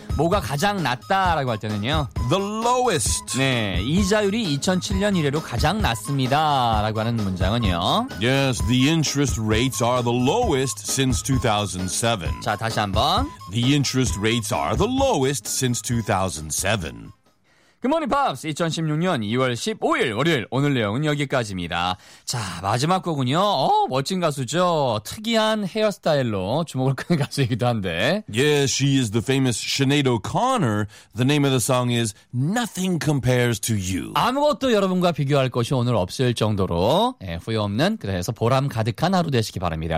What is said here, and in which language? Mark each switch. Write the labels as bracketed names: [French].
[Korean] 뭐가 가장 낮다라고 할 때는요? [English] The lowest. [Korean] 네, 이자율이 2007년 이래로 가장 낮습니다라고 하는 문장은요? [English] Yes, the interest rates are the lowest since 2007. [Korean] 자, 다시 한번. [English] The interest rates are the lowest since 2007. Good morning, Pops. [Korean] 2016년 2월 15일 월요일 오늘 내용은 여기까지입니다. 자, 마지막 곡은요. 어, 멋진 가수죠. 특이한 헤어스타일로 주목을 끄는 가수이기도 한데. [English] Yeah, she is the famous Sinead O'Connor. The name of the song is Nothing Compares to You. [Korean] 아무것도 여러분과 비교할 것이 오늘 없을 정도로 예, 후회 없는 그래서 보람 가득한 하루 되시기 바랍니다.